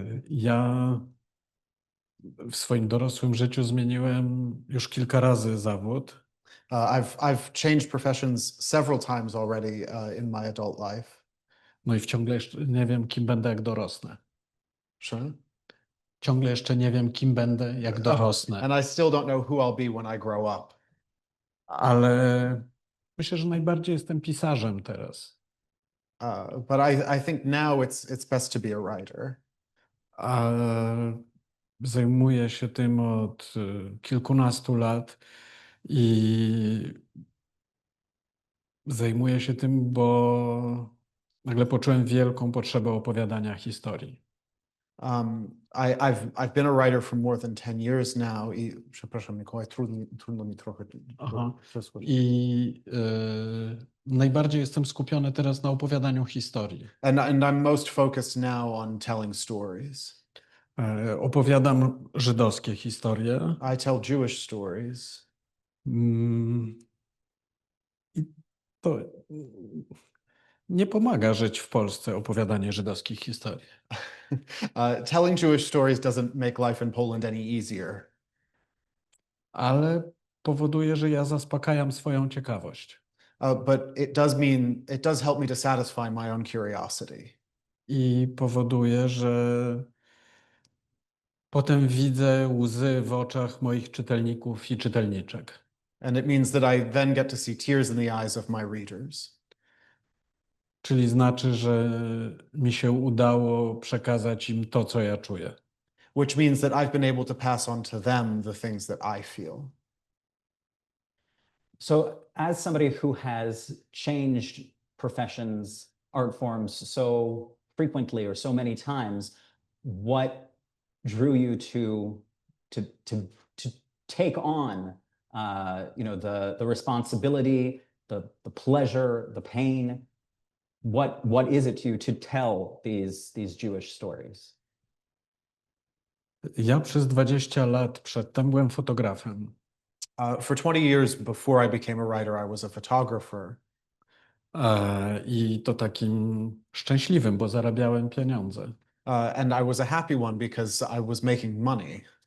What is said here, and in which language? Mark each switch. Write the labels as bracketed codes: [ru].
[pl] Ja w swoim dorosłym życiu zmieniłem już kilka razy zawód. [en] I've changed professions several times already in my adult life. [pl] No i ciągle jeszcze nie wiem, kim będę, jak dorosnę. [en] Sure. [pl] Ciągle jeszcze nie wiem, kim będę, jak dorosnę. [en] And I still don't know who I'll be when I grow up. [pl] Ale myślę, że najbardziej jestem pisarzem teraz. [en] But I think now it's best to be a writer. [pl] A zajmuję się tym od kilkunastu lat i zajmuję się tym, bo nagle poczułem wielką potrzebę opowiadania historii. [en] I've been a writer for more than 10 years now. [pl] Przepraszam, Mikołaj, trudno mi trochę. I najbardziej jestem skupiony teraz na opowiadaniu historii. [en] And I'm most focused now on telling stories. [pl] Opowiadam żydowskie historie. [en] I tell Jewish stories. [pl] I to nie pomaga żyć w Polsce opowiadanie żydowskich historii. [en] Telling Jewish stories doesn't make life in Poland any easier. [pl] Ale powoduje, że ja zaspokajam swoją ciekawość. [en] But it does help me to satisfy my own curiosity. [pl] I powoduje, że potem widzę łzy w oczach moich czytelników i czytelniczek. [en] And it means that I then get to see tears in the eyes of my readers. [pl] Czyli znaczy, że mi się udało przekazać im to, co ja czuję. [en] Which means that I've been able to pass on to them the things that I feel. So as somebody who has changed professions, art forms so frequently or so many times, what drew you to take on the responsibility, the pleasure, the pain? What is it to you to tell these Jewish stories? [pl] Ja przez 20 lat przedtem byłem fotografem. [en] For 20 years before I became a writer, I was a photographer. [pl] I to takim szczęśliwym, bo zarabiałem pieniądze. [en] And I was a happy one because I was making money.